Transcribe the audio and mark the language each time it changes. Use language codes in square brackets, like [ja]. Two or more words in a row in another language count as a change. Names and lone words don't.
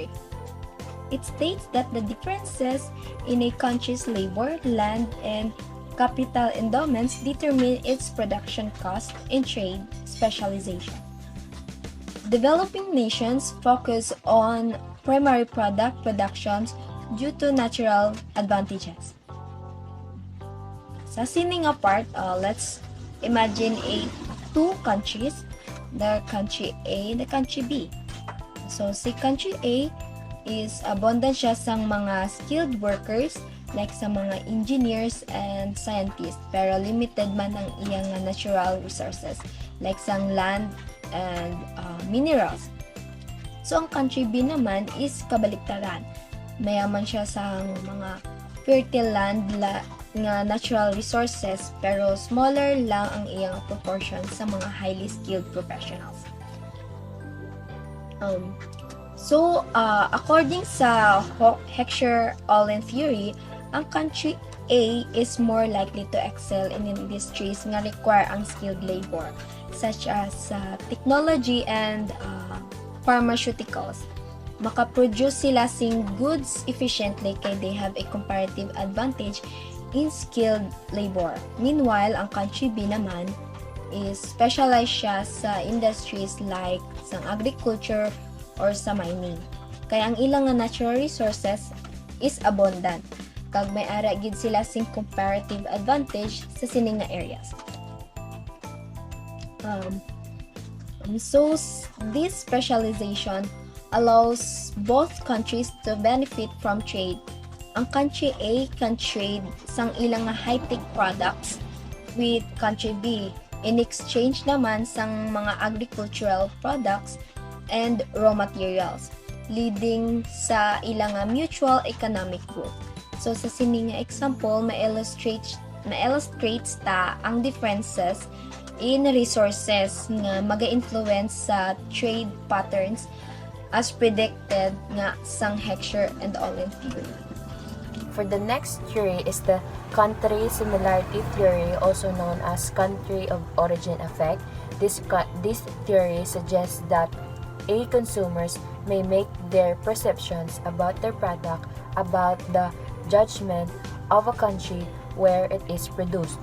[en] It states that the differences in a country's labor, land, and capital endowments determine its production cost and trade specialization. Developing nations focus on primary product productions due to natural advantages. [hil] Sa sining [en] part, let's imagine two countries, the country A, the country B. So, si country A is abundant [hil] siya sang mga [en] skilled workers like sa mga engineers and scientists, pero limited [hil] man ang iyang [en] natural resources like sang land and minerals. So, [hil] ang country B naman is kabaliktaran. Mayaman siya sa mga [en] fertile land [hil] nga [en] natural resources, [hil] pero smaller lang ang iyang proportion sa mga [en] highly skilled professionals. According sa Heckscher-Ohlin theory, ang country A is more likely to excel in industries [hil] nga require ang [en] skilled labor, such as technology and pharmaceuticals. [hil] Makaproduce sila sing goods efficiently kay [en] they have a comparative advantage in skilled labor. Meanwhile, [hil] ang country B naman [en] is specialized [hil] siya sa industries like sa agriculture or sa mining. Kaya ang ilang [en] natural resources is abundant. [hil] Kag may ara gid sila sing [en] comparative advantage [hil] sa sining nga areas. [en] So this specialization allows both countries to benefit from trade. Ang country A can trade sang ilang high-tech products with country B in exchange [hil] naman sang mga [en] agricultural products and raw materials, leading sa ilang mutual economic growth. So [hil] sa sining [en] example, ma-illustrates ta ang differences in resources nga maga-influence sa trade patterns as predicted nga sang Heckscher and Ohlin theory. For the next theory is the country similarity theory, also known as country of origin effect. This theory suggests that consumers may make their perceptions about their product about the judgment of a country where it is produced.